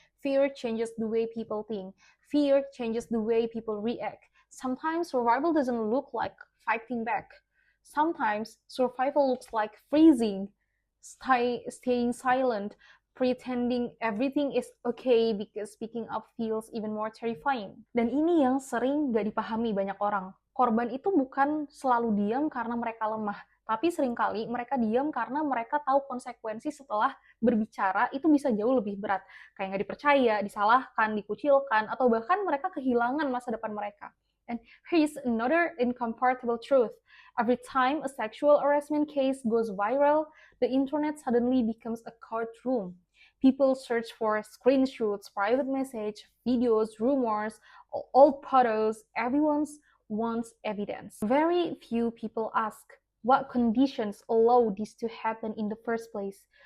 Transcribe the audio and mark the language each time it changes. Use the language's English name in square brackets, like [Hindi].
[English] Fear changes the way people think. Fear changes the way people react. Sometimes survival doesn't look like fighting back. Sometimes survival looks like freezing, staying silent, pretending everything is okay because speaking up feels even more terrifying. [Indonesian] Dan ini yang sering gak dipahami banyak orang. Korban itu bukan selalu diam karena mereka lemah, tapi seringkali mereka diam karena mereka tahu konsekuensi setelah berbicara itu bisa jauh lebih berat. Kayak nggak dipercaya, disalahkan, dikucilkan, atau bahkan mereka kehilangan masa depan mereka. [English] And here's another uncomfortable truth. Every time a sexual harassment case goes viral, the internet suddenly becomes a courtroom. People search for screenshots, private message, videos, rumors, old photos. Everyone wants evidence. Very few people ask, what conditions allow this to happen in the first place?